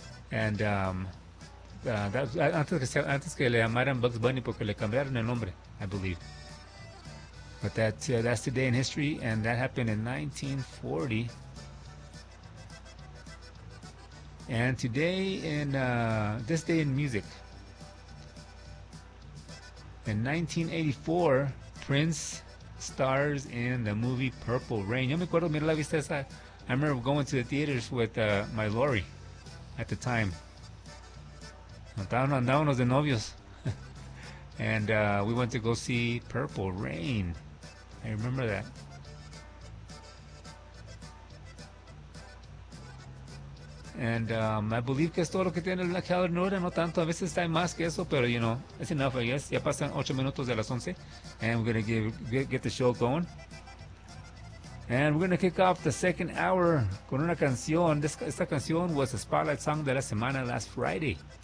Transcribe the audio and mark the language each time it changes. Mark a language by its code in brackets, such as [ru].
[en] And antes que le llamaran Bugs Bunny porque le cambiaron el nombre, I believe. But that's the day in history, and that happened in 1940. And today, in this day in music, in 1984, Prince stars in the movie Purple Rain. [es] Yo me acuerdo, mira la vista esa. [en] I remember going to the theaters with my Lori at the time. [es] Andábamos de novios. [en] And we went to go see Purple Rain. I remember that. And I believe [es] que es todo lo que tiene la calendario, no tanto, a veces está más que eso, [en] pero you know, it's enough, I guess. [es] Ya pasan 8 minutos de las 11, [en] and we're going to get the show going. And we're going to kick off the second hour con una canción. Esta canción was a spotlight song de la semana last Friday.